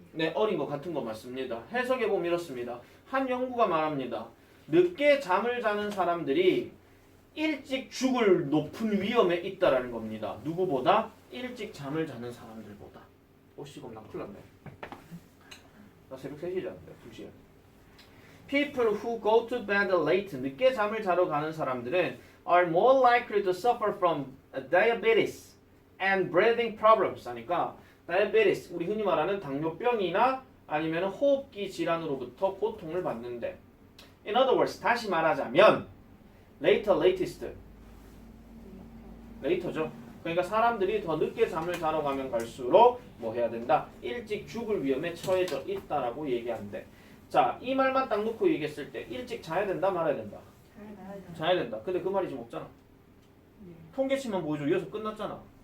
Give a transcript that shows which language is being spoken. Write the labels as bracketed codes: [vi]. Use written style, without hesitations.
[ko] 네, 어린 것 같은 거 맞습니다. 해석해 보면 이렇습니다. 한 연구가 말합니다. 늦게 잠을 자는 사람들이 일찍 죽을 높은 위험에 있다라는 겁니다. 누구보다? 일찍 잠을 자는 사람들보다. 오씨 그럼 나 큰일 났네. 나 새벽 3시에 잤는데 2시에. [en] People who go to bed late, [ko] 늦게 잠을 자러 가는 사람들은 [en] are more likely to suffer from diabetes and breathing problems. [ko] 하니까 diabetes, 우리 흔히 말하는 당뇨병이나 아니면 호흡기 질환으로부터 고통을 받는데. [en] In other words, [ko] 다시 말하자면 latest. later죠. 그러니까 사람들이 더 늦게 잠을 자러 가면 갈수록 뭐 해야 된다? 일찍 죽을 위험에 처해져 있다라고 얘기하는데. 자, 이 말만 딱 놓고 얘기했을 때 일찍 자야 된다 말아야 된다. 자야 된다. 근데 그 말이 지금 없잖아. 통계치만 보여줘. 이어서 끝났잖아.